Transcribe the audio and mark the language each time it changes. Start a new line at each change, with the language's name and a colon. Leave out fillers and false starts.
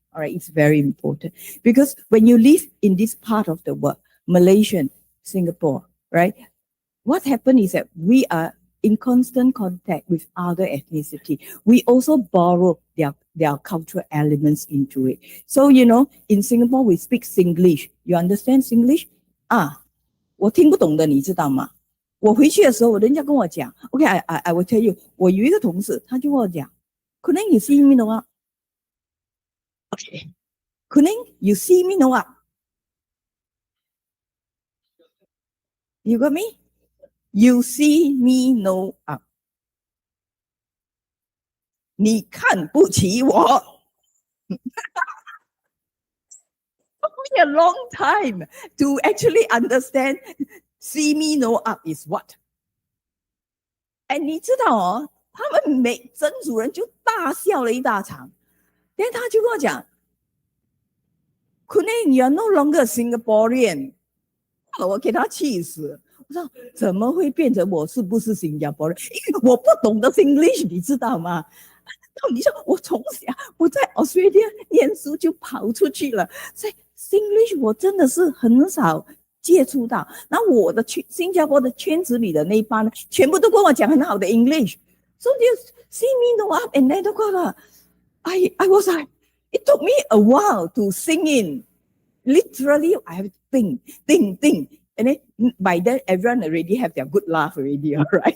English: All right, it's very important. Because when you live in this part of the world, Malaysia, Singapore, right? What happened is that we are in constant contact with other ethnicity. We also borrow their cultural elements into it. So, you know, in Singapore, we speak Singlish. You understand Singlish?
Chinese: 我听不懂的，你知道吗？我回去的时候，人家跟我讲 ，
English: OK, I will tell you.
Chinese: 我有一个同事，他就跟我讲，可能
English: you see me no up. OK,
Chinese: 可能
English: you see me no up. You got me? You see me no up.
Chinese: 你看不起我。
English: a long time to actually understand see me no up is what.
Chinese: And 你知道哦，他们曾主任就大笑了一大场，然后他就跟我讲 ，
English: Kuning, you're no longer Singaporean。
Chinese: 我给他气死，我说怎么会变成我是不是新加坡人？因为我不懂得 English， 你知道吗？你说我从小我在 Australia 念书就跑出去了，所以 English 我真的是很少接触到。然后我的新加坡的圈子里的那一班呢，全部都跟我讲很好的 English。
English: So they see me no up and then I was like, it took me a while to sing in. Literally, I have to think. And then by then, everyone already have their good laugh already, all right?